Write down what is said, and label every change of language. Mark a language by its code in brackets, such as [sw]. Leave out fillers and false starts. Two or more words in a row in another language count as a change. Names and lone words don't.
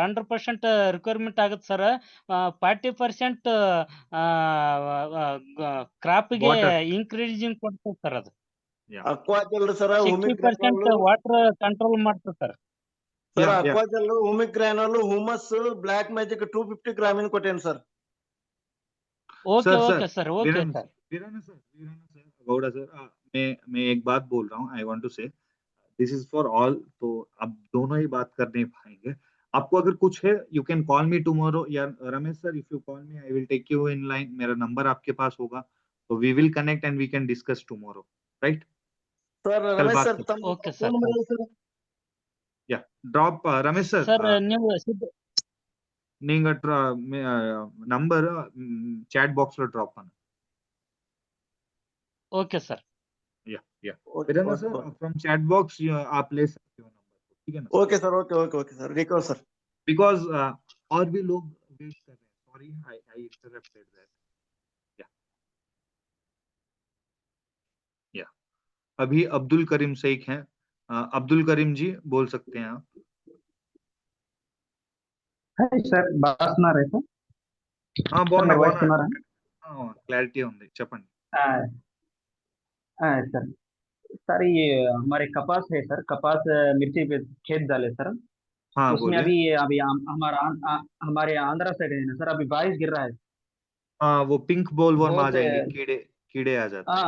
[kn] 100% ರಿಕ್ವೈರ್ಮೆಂಟ್ ಆಗುತ್ತೆ ಸರ್. 40% ಕ್ರಾಪ್ಗೆ ಇನ್ಕ್ರೀಸಿಂಗ್ ಕೊಡ್ತದೆ ಸರ್. ಅದು ಅಕ್ವಾ ಜೆಲ್ ಸರ್, 60% [en] water control [kn] ಮಾಡ್ತದೆ ಸರ್. ಸರ್ ಅಕ್ವಾ ಜೆಲ್, ಹುಮಿಕ್ ಗ್ರಾನಲ್, ಹುಮಸ್, ಬ್ಲಾಕ್ ಮ್ಯಾಜಿಕ್ 250 ಗ್ರಾಮಿನ ಕೊಟ್ಟೇನು ಸರ್. [en] OK OK sir, OK sir. [hi] गौड़ा सर, मैं एक बात बोल रहा हूँ. [en] I want to say this is for all. [hi] तो अब दोनों ही बात कर नहीं पाएंगे. आपको अगर कुछ है [en] you can call me tomorrow. yeah Ramesh sir, if you call me I will take you in line. [hi] मेरा नंबर आपके पास होगा, तो [en] we will connect and we can discuss tomorrow, right? sir Ramesh sir, OK sir. yeah drop Ramesh sir. [kn] सर ನೀವು ನೀங்க [en] number chat box [kn] లో ಡ್ರಾಪ್ ಮಾಡಿ. [en] OK sir. [hi] या वीरेंद्र सर, [en] from chat box [hi] आप ले सकते हो नंबर, ठीक है ना? [en] OK sir, OK sir, recall sir. [hi] बिकॉज और भी लोग वेट कर रहे हैं. [en] sorry, I interrupted that. [hi] या अभी अब्दुल करीम शेख हैं. अब्दुल करीम जी बोल सकते हैं आप. [te] సార్ బాగున్నారా సార్? బాగున్నా. క్లారిటీ ఉంది, చెప్పండి. [hi] सर सर ये हमारे कपास है सर, कपास मिर्ची पे खेत डाले सर. हाँ, उसमें अभी हमारे आंध्रा साइड है ना सर, अभी बारिश गिर रहा है. हाँ, वो [en] pink bollworm [hi] आ जाएंगे, कीड़े आ जाते हैं.